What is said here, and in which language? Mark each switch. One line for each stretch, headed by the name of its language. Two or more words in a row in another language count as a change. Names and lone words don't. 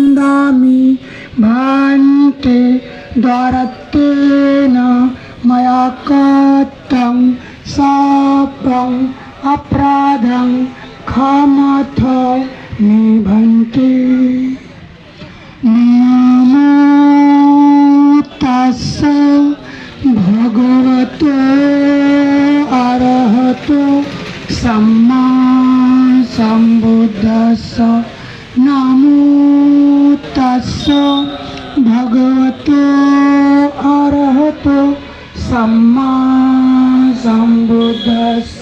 Pali: गच्छामि भान्ते द्वारत्वेन मया कृतं शापं अपराधं क्षमथ मे भन्ते। नमो तस्स भगवतो अरहतो सम्मा सम्बुद्धस्स। नमो तस्स भगवतो अरहतो सम्मा सम्बुद्धस्स।